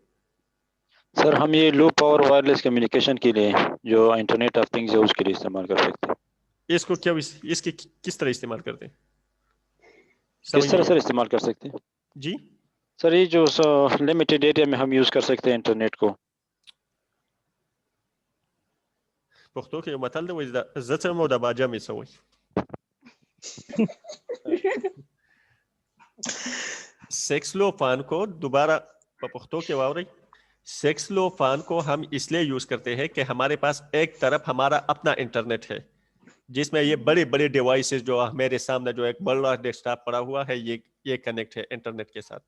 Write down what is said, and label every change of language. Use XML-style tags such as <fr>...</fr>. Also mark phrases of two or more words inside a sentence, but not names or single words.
<ur>سر ہم یہ</ur> <en>low power wireless communication</en> <ur>کے لیے جو</ur> <en>internet of things</en> <ur>ہے اس کے لیے استعمال کر سکتے ہیں. اس کو کیوں اس کی کس طرح استعمال کرتے ہیں؟ کس طرح سر استعمال کر سکتے ہیں؟ جی سر یہ جو</ur> <en>limited area</en> <ur>میں ہم یوز کر سکتے ہیں انٹرنیٹ کو.</ur> <ps>پښتو کې متل دی وایي زه څه مو د باجه مې څه وایي.</ps> <ur>سیکس لوپان کو دوبارہ پختو کے واورئی. سیکس لوپان کو ہم اس لیے یوز کرتے ہیں کہ ہمارے پاس ایک طرف ہمارا اپنا انٹرنیٹ ہے جس میں یہ بڑے بڑے ڈیوائسز جو میرے سامنے جو ایک بڑا ڈیسک ٹاپ پڑا ہوا ہے یہ کنیکٹ ہے انٹرنیٹ کے ساتھ.</ur>